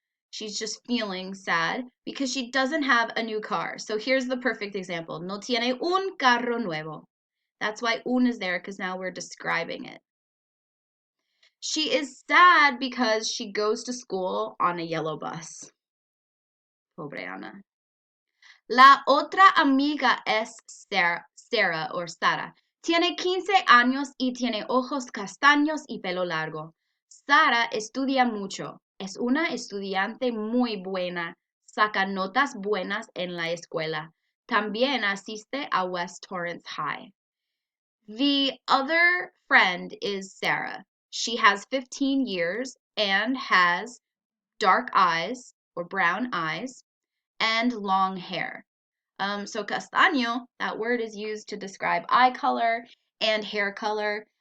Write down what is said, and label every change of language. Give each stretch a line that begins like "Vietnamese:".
English: She's just feeling sad because she doesn't have a new car. So here's the perfect example.
Spanish: No tiene un carro nuevo.
English: That's why un is there, because now we're describing it. She is sad because she goes to school on a yellow bus.
Spanish: Pobre Ana. La otra amiga es Sarah or Sara. Tiene 15 años y tiene ojos castaños y pelo largo. Sara estudia mucho. Es una estudiante muy buena. Saca notas buenas en la escuela. También asiste a West Torrance High.
English: The other friend is Sarah. She has 15 years and has dark eyes or brown eyes and long hair. So castaño, that word is used to describe eye color and hair color.